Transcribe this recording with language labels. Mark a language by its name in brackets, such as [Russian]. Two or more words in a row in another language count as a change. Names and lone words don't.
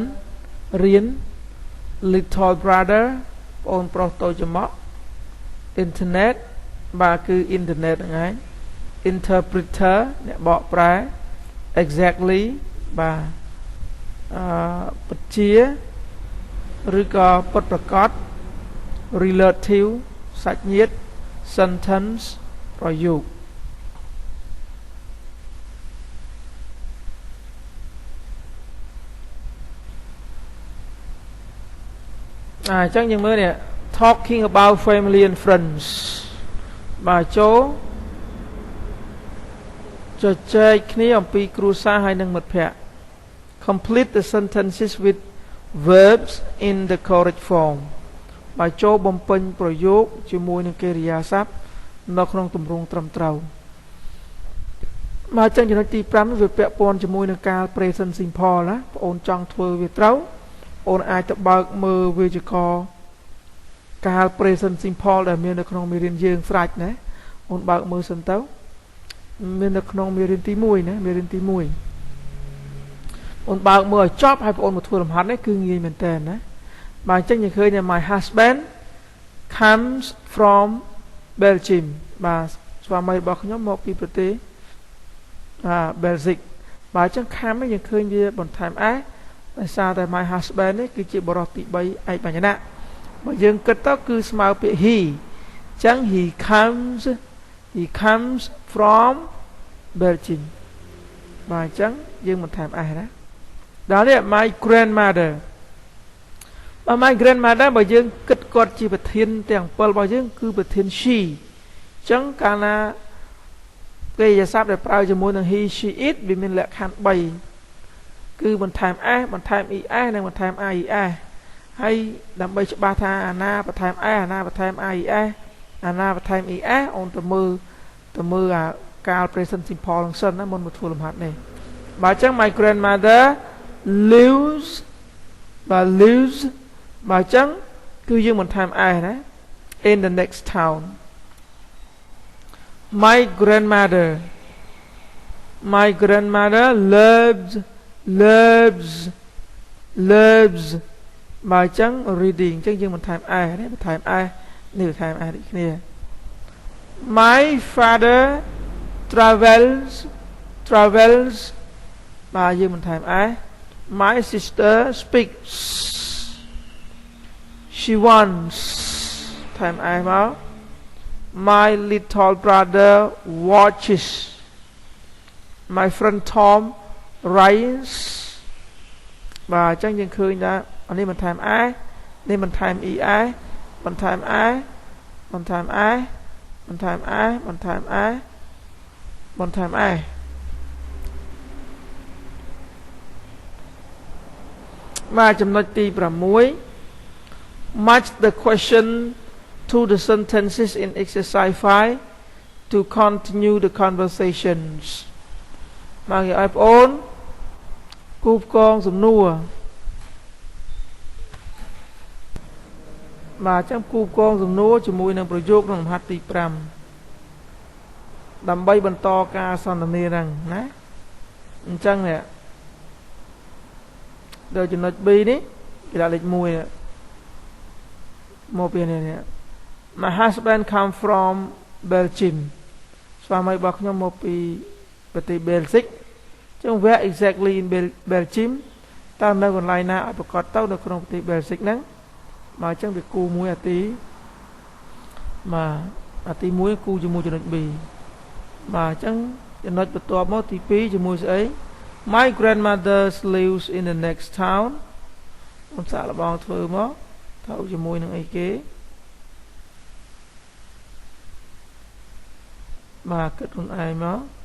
[Khmer] រៀន [English] Little brother [Khmer] បងប្រុសតូចច្រមុះ internet បាទគឺ internet ហ្នឹងឯង interpreter អ្នកបកប្រែ exactly បាទពិតជាឬក៏ពិតប្រាកដ relative សាច់ញាតិ sentence ប្រយោគ អញ្ចឹងយើងមើលនេះ [English] talking about family and friends [Khmer] បាទចូល ជជែកគ្នាអំពីគ្រួសារហើយនិងមិត្តភ័ក្តិ [English] complete the sentences with verbs in the correct form [Khmer] បាទចូលបំពេញប្រយោគជាមួយនឹងកិរិយាសព្ទនៅក្នុងទម្រង់ត្រឹមត្រូវ បាទអញ្ចឹងចំណុចទី5វាពាក់ព័ន្ធជាមួយនឹងការ [English] present simple [Khmer] ណាបងអូនចង់ធ្វើវាត្រូវអូនអាចទៅបើកមើលវេយ្យាករណ៍កាល [English] present simple [Khmer] ដែលមាននៅក្នុងមេរៀនយើងស្រាច់ណាអូនបើកមើលសិនទៅមាននៅក្នុងមេរៀនទី1ណាមេរៀនទី1អូនបើ កមើលឲ្យចប់ហើយបងអូនមកធ្វើលំហាត់នេះគឺងាយមែនតើណាបាទអញ្ចឹងយើងឃើញថា [English] my husband comes from Belgium [Khmer] បាទស្វាមីរបស់ខ្ញុំមកពីប្រទេសBelgium បាទអញ្ចឹង come នេះយើងឃើញវាបន្ថែមដោយសារតែ my husband នេះគឺជាបរិសទី3ឯកបញ្ញណៈបើយើងគិតទៅគឺស្មើពាក្យ he អញ្ចឹង [English] he comes from Belgium [Khmer] បាទអញ្ចឹងយើងបន្ថែមណាដល់នេះ [English] my grandmother [Khmer] បើ [English] my grandmother [Khmer] បើយើងគិតគាត់ជាប្រធានទាំង7របស់យើងគឺប្រធាន she អញ្ចឹងកាល ណាកិរិយាសព្ទដែលប្រើជាមួយនឹង [English] he she it [Khmer] វាមានលក្ខខណ្ឌ3គឺបន្ថែម s បន្ថែម es និងបន្ថែម ies ហើយដើម្បីច្បាស់ថាអាណាបន្ថែម s អាណាបន្ថែម ies អាណាបន្ថែម es អូនទៅមើលអាកាល [English] present simple [Khmer] នឹងសិនណាមុនមកធ្វើលំហាត់នេះបាទអញ្ចឹង [English] my grandmother lives [Khmer] បាទ lives បាទអញ្ចឹងគឺយើងបន្ថែម s ណា [English] in the next town my grandmother loves [Khmer] បាទអញ្ចឹង reading អញ្ចឹងយើងបន្ថែម s នេះបន្ថែម s នេះបន្ថែម s ដូចគ្នា [English] my father travels [Khmer] បាទយើងបន្ថែម [English] s my sister speaks she wants [Khmer] ថែម s មក [English] my little brother watches my friend Tom writes [Khmer] បាទអញ្ចឹងយើងឃើញថាអានេះបន្ថែម s នេះបន្ថែម es បន្ថែម s បន្ថែម s បន្ថែម s បន្ថែម s បន្ថែម s បាទចំណុចទី6 [English] match the question to the sentences in exercise 5 to continue the conversations [Khmer] មកឲ្យបងអូនគូផ្គងសំណួរ បាទអញ្ចឹងគូផ្គងសំណួរជាមួយនឹងប្រយោគក្នុងលំហាត់ទី5ដើម្បីបន្តការសន្ទនាហ្នឹងណាអញ្ចឹងនេះដល់ចំណុច B នេះគេដាក់លេខ1 មកពីនេះ [English] My husband come from Belgium [Khmer] ស្វាមីរបស់ខ្ញុំមកពីប្រទេស Belgium អញ្ចឹង [English] where exactly in Belgium [Khmer] តើនៅកន្លែងណាឲ្យប្រកាសទៅនៅក្នុងប្រទេស Belgium ហ្នឹងបាទអញ្ចឹងវាគូមួយអាទី បាទអាទី1គូជាមួយចំណុច B បាទអញ្ចឹងចំណុចបន្ទាប់មកទី2ជាមួយស្អី [English] My grandmother lives in the next town [Khmer] ខ្ញុំសាកល្បងធ្វើមកទៅជាមួយនឹងអីគេបាទគិតខ្លួនឯងមក